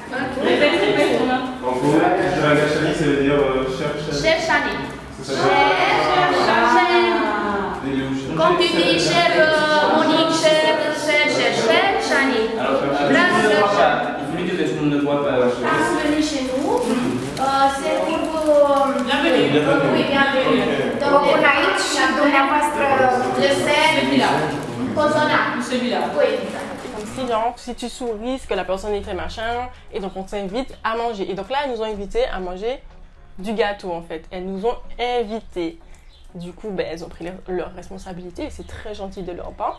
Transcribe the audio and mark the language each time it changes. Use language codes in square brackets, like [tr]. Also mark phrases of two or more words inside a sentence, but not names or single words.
[fr] En gros, Draga Shani, ça veut dire cher Shani. Cher Shani. C'est ça. Quand tu dis cher Monique, cher Shani. [ro] Dragă Shani. [fr] Il faut lui dire que tout le monde ne voit pas. [ro] Ați venit [fr] chez nous. C'est pour... Bienvenue. Oui, bienvenue. Donc on a [ro] aici și dumneavoastră [fr] le celui-là. Celui-là. Oui. Comme si, genre, si tu souris, c'est que la personne est très machin, et donc on t'invite à manger. Et donc là, elles nous ont invités à manger du gâteau en fait. Elles nous ont invités. Du coup, ben, elles ont pris leurs responsabilités et c'est très gentil de leur part.